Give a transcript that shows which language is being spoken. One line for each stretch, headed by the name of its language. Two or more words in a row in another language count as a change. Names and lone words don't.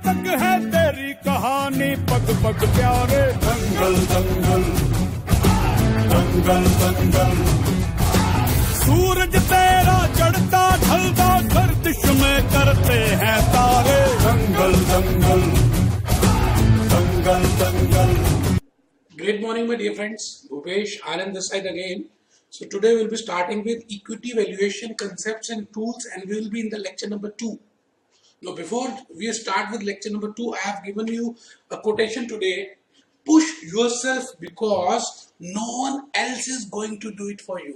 Hindi: है तेरी कहानी पग पग प्यारे दंगल दंगल दंगल दंगल सूरज तेरा चढ़ता ढलता गर्दिश में करते हैं तारे दंगल दंगल दंगल दंगल.
English: Great morning, my dear friends. Bhupesh, Anand this side again. So today we'll be starting with equity valuation concepts and tools, and we will be in the lecture number 2. Now before we start with lecture number 2, I have given you a quotation today. Push yourself because no one else is going to do it for you.